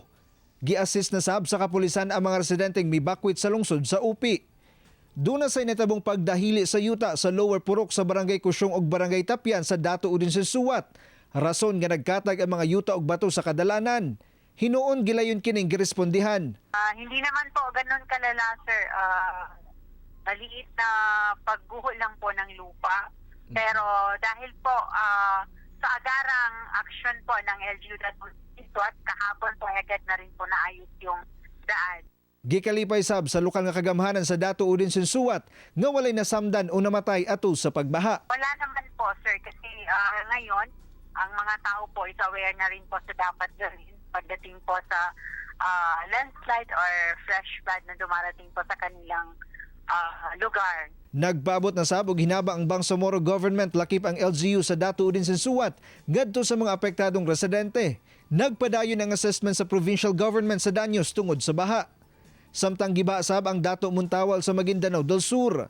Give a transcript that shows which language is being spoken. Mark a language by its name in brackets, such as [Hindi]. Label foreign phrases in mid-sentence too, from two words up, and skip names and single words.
[Cebuano] Gi-assist na sab sa kapulisan ang mga residenteng mibakwit sa lungsod sa Upi. Duna sa natabong pagdahili sa yuta sa Lower Purok sa Barangay Kusyong ug Barangay Tapyan sa Dato Udin Sinsuat. Rason nga nagkatag ang mga yuta ug bato sa kadalanan. Hinuon gilayon kining girespondihan. [Filipino] Hindi naman po ganun kalala, sir. Maliit na pagguho lang po ng lupa. Pero dahil po sa agarang aksyon po ng LGU Dato Sinsuat, kahapon po agad na rin po naayos yung daan. [Cebuano] Gikalipay sab sa lokal nga kagamhanan sa Dato Udin Sinsuat nga walay nasamdan o namatay atul sa pagbaha. [Filipino] Wala naman po, sir, kasi ngayon ang mga tao po is aware na rin po sa dapat gawin pagdating po sa [English] landslide or flash flood [Filipino] na dumarating po sa kanilang lugar. [Cebuano] Nagpaabot na sab og hinaba ang Bangsamoro government lakip ang LGU sa Dato Udin Sinsuat ngadto sa mga apektadong residente. Nagpadayon ang assessment sa provincial government sa danyos tungod sa baha. Samtang gibasab ang Dato Muntawal sa Maguindanao del Sur.